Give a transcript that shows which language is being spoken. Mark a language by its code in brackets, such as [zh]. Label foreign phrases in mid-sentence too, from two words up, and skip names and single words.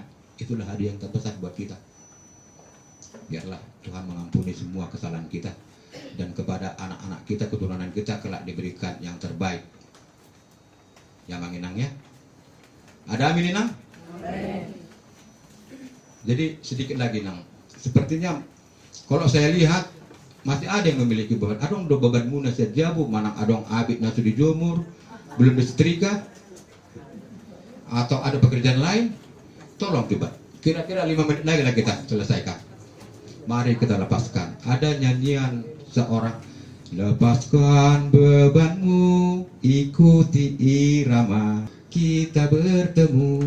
[id] Itulah hadiah yang terbesar buat kita. Biarlah Tuhan mengampuni semua kesalahan kita, dan kepada anak-anak kita, keturunan kita kelak diberikan yang terbaik. Ya Manginang ya. Ada amin Inang? Amin. Jadi sedikit lagi Nang. Sepertinya kalau saya lihat masih ada yang memiliki beban. [bbc] Adong do beban muna [id] saja bu, [bbc] manang adong abit nasu [id] dijemur, belum disetrika, atau ada pekerjaan lain. Tolong coba. Kira-kira 5 menit lagi lah kita selesaikan. Mari kita lepaskan. Ada nyanyian seorang, lepaskan bebanmu, ikuti irama, kita bertemu.